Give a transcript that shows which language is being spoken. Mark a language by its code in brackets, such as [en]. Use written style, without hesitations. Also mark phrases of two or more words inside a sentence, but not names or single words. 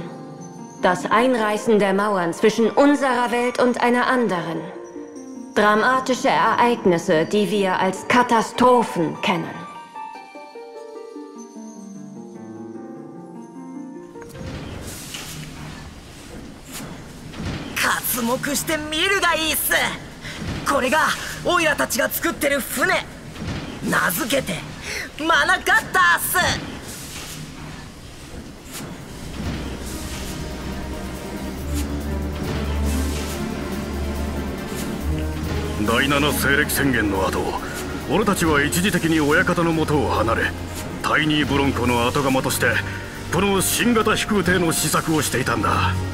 [de] Das Einreißen der Mauern zwischen unserer Welt und einer anderen. Dramatische Ereignisse, die wir als Katastrophen kennen. [ja] Katsumok して見るがいいっす。これがオイラたちが作ってる船。名付けてマナカッターっす。第7西暦宣言の後、俺たちは一時的に親方の元を離れ、タイニーブロンコの後釜としてこの新型飛空艇の試作をしていたんだ。